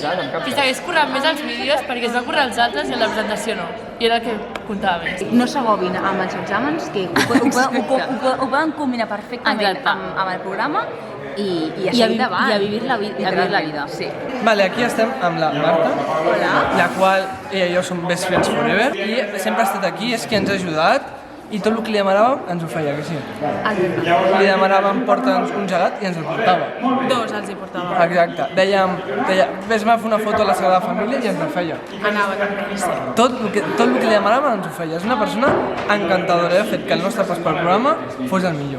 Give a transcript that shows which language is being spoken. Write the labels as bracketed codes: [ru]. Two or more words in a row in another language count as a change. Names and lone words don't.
[ca] Que s'hagués currat més els vídeos perquè es va currar els altres i en la presentació no. I era el que comptava més. No s'agobin amb els exàmens, que ho poden combinar perfectament amb el programa i a seguir endavant. I a vivir la vida. Sí. Vale, aquí estem amb la Marta, la qual ella i jo som [en] best friends forever [ca] i sempre ha estat aquí, és qui ens ha ajudat i tot el que li demanàvem ens ho feia, que sí? Li demanàvem porta'ns un gelat i ens el portava. Dos els hi portava. Exacte, deia, vés-me a fer una foto a la Sagrada Família i ens la feia. Anava també, sí. Tot el que li demanàvem ens ho feia. És una persona encantadora, ha fet que el nostre pas pel programa fos el millor.